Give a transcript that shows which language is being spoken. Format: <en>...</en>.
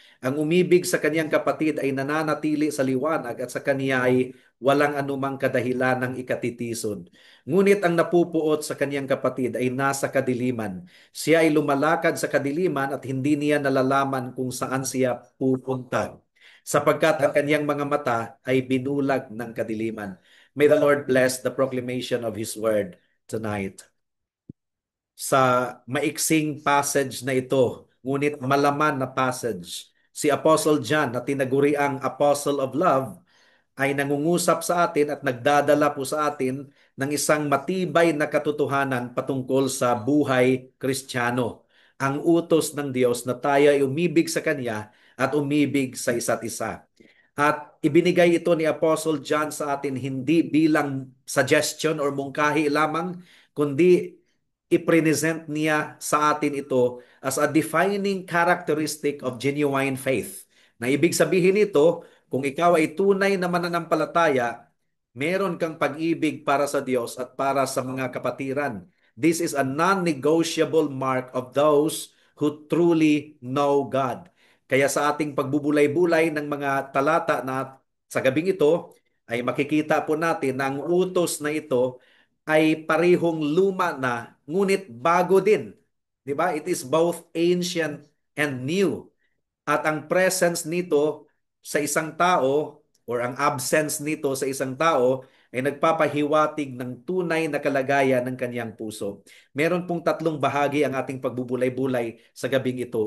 <tl>Ang umibig sa kanyang kapatid ay nananatili sa liwanag at sa kanya ay walang anumang kadahilan ng ikatitisod. Ngunit ang napupuot sa kanyang kapatid ay nasa kadiliman. Siya ay lumalakad sa kadiliman at hindi niya nalalaman kung saan siya pupunta, sapagkat ang kanyang mga mata ay binulag ng kadiliman.</tl> <en>May the Lord bless the proclamation of His word tonight.</en> <tl>Sa maiksing passage na ito, ngunit malaman na passage, si Apostle John na tinaguriang Apostle of Love ay nangungusap sa atin at nagdadala po sa atin ng isang matibay na katotohanan patungkol sa buhay Kristiyano. Ang utos ng Diyos na tayo ay umibig sa Kanya at umibig sa isa't isa. At ibinigay ito ni Apostle John sa atin hindi bilang suggestion or mungkahi lamang, kundi i-present niya sa atin ito</tl> <en>as a defining characteristic of genuine faith.</en> <tl>Na ibig sabihin nito, kung ikaw ay tunay na mananampalataya, meron kang pag-ibig para sa Diyos at para sa mga kapatiran.</tl> <en>This is a non-negotiable mark of those who truly know God.</en> <tl>Kaya sa ating pagbubulay-bulay ng mga talata na sa gabing ito, ay makikita po natin na ang utos na ito ay parehong luma na, ngunit bago din. 'Di ba?</tl> <en>It is both ancient and new.</en> <tl>At ang presence nito sa isang tao or ang absence nito sa isang tao ay nagpapahiwatig ng tunay na kalagayan ng kanyang puso. Meron pong tatlong bahagi ang ating pagbubulay-bulay sa gabing ito.</tl>